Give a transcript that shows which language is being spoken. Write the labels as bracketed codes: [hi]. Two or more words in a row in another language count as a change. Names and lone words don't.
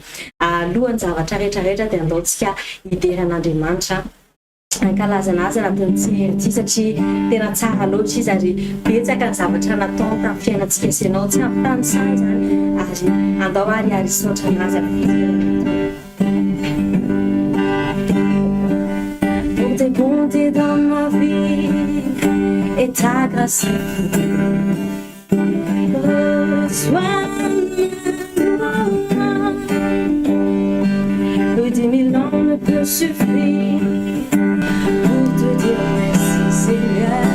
[mg] Alohan'ny zavatra rehetrarehetra dia andaontsika hideran'Andriamanitra ankalazana azy anatin'ity ity satria tena tsara loatra izy ary betsaka ny zavatra natao tamin'ny fiainantsika sy ianao tsy ampy tany sahy zany ary andao ary sotra anazy [fr] tes bontés dans ma vie et ta grâce reçois que 10 000 ans ne peut suffire pour te dire merci Seigneur.